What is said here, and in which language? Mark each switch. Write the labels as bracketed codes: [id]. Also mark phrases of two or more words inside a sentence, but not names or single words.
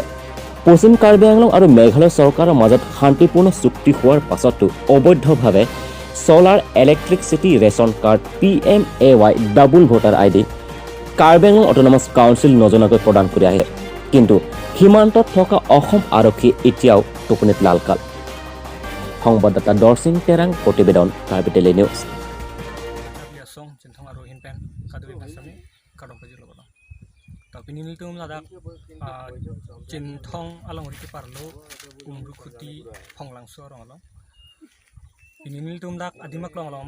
[as] পশ্চিম কাৰ্বি আংলং আৰু মেঘালয় চৰকাৰৰ মাজত শান্তিপূৰ্ণ চুক্তি হোৱাৰ পাছতো অবৈধভাৱে [en] solar electricity ration card [as] PMAY [en] double voter ID [as] কাৰ্বি আংলং অট'নমাছ কাউন্সিল নজনাকৈ প্ৰদান কৰি আহে। কিন্তু সীমান্তত থকা অসম আৰক্ষী এতিয়াও টোপনিত লালকাল। সংবাদদাতা দৰ্শিং তেৰাং প্ৰতিবেদন কাৰ্বি টেলি নিউজ [mjw] song centang aro hinpen kadui pasami kadong paji logo tapi ni tum ladak centong along ri parlo umru khuti phonglang so rong lo ini tum dak adimak long long